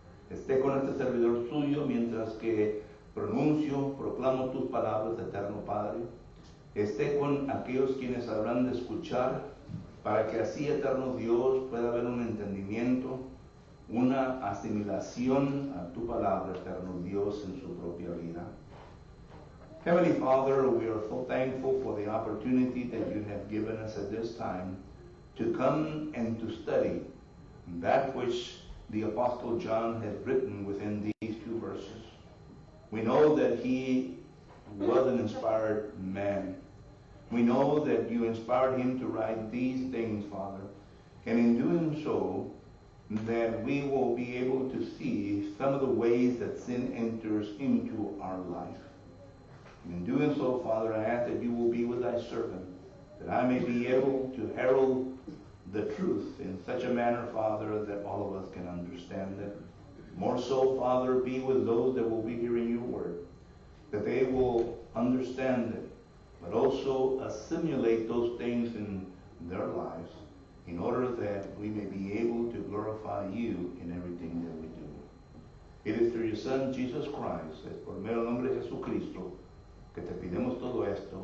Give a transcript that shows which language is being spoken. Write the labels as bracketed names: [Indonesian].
[Spanish] esté con este servidor suyo mientras que proclamo tus palabras, eterno Padre. Esté con aquellos quienes habrán de escuchar, para que así, eterno Dios, pueda haber un entendimiento, una asimilación a tu palabra, eterno Dios, en su propia vida. [English] Heavenly Father, we are so thankful for the opportunity that you have given us at this time to come and to study that which the Apostle John has written within these two verses. We know that he was an inspired man. We know that you inspired him to write these things, Father. And in doing so, that we will be able to see some of the ways that sin enters into our life. And in doing so, Father, I ask that you will be with thy servant, that I may be able to herald the truth in such a manner, Father, that all of us can understand it. More so, Father, be with those that will be hearing your word, that they will understand it, but also assimilate those things in their lives in order that we may be able to glorify you in everything that we do. It is through your Son, Jesus Christ, [Spanish] es por medio del nombre de Jesucristo, que te pidemos todo esto.